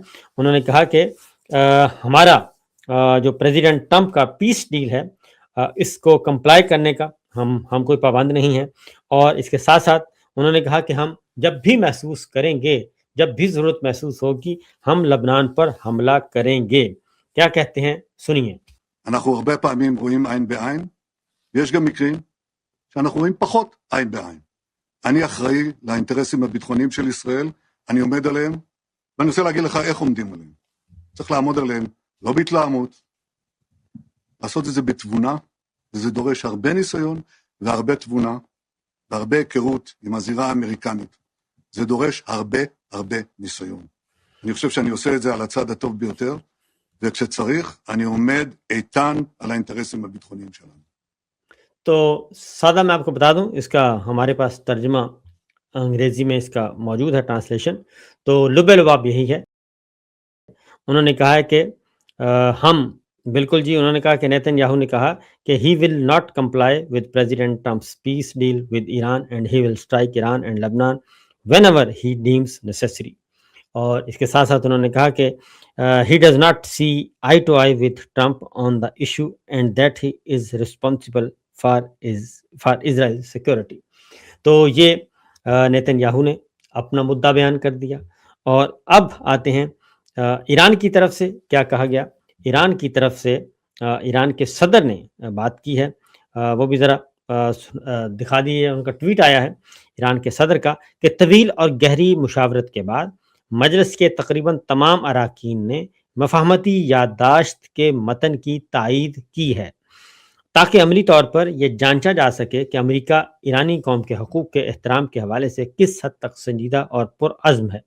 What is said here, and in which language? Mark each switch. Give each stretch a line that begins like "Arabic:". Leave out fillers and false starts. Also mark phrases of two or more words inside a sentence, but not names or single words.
Urdu: انہوں نے کہا کہ ہمارا جو پریزیڈنٹ ٹرمپ کا
English: peace deal
Urdu: ہے اس کو کمپلائی کرنے کا ہم کوئی پابند نہیں ہے، اور اس کے ساتھ ساتھ انہوں نے کہا کہ ہم جب بھی محسوس کریں گے، جب بھی ضرورت محسوس ہوگی، ہم لبنان پر حملہ کریں گے۔ کیا کہتے ہیں سنیے۔
Hebrew: אנחנו הרבה פעמים רואים עין בעין, ויש גם מקרים שאנחנו רואים פחות עין בעין. אני אחראי לאינטרסים הביטחוניים של ישראל, אני עומד עליהם, ואני רוצה להגיד לך איך עומדים עליהם. צריך לעמוד עליהם, לא בהתלהמות, לעשות את זה בתבונה, וזה דורש הרבה ניסיון והרבה תבונה, והרבה היכרות עם הזירה האמריקנית. זה דורש הרבה ניסיון. אני חושב שאני עושה את זה על הצד הטוב ביותר, וכשצריך, אני עומד איתן על האינטרסים הביטחוניים שלנו.
Urdu: تو سادہ میں آپ کو بتا دوں، اس کا ہمارے پاس ترجمہ انگریزی میں اس کا موجود ہے ٹرانسلیشن، تو لب لباب یہی ہے۔ انہوں نے کہا ہے کہ ہم بالکل جی، انہوں نے کہا کہ نیتن یاہو نے کہا کہ
English: he will not comply with President Trump's peace deal with Iran and he will strike Iran and Lebanon whenever he deems necessary.
Urdu: اور اس کے ساتھ ساتھ انہوں نے کہا کہ
English: he does not see eye to eye with Trump on the issue and that he is responsible for Israel's security۔
Urdu: تو یہ نیتن یاہو نے اپنا مدعا بیان کر دیا۔ اور اب آتے ہیں ایران کی طرف سے کیا کہا گیا۔ ایران کی طرف سے ایران کے صدر نے بات کی ہے، وہ بھی ذرا دکھا دیے، ان کا ٹویٹ آیا ہے ایران کے صدر کا کہ طویل اور گہری مشاورت کے بعد مجلس کے تقریباً تمام اراکین نے مفاہمتی یادداشت کے متن کی تائید کی ہے تاکہ عملی طور پر یہ جانچا جا سکے کہ امریکہ ایرانی قوم کے حقوق کے احترام کے حوالے سے کس حد تک سنجیدہ اور پرعزم ہے۔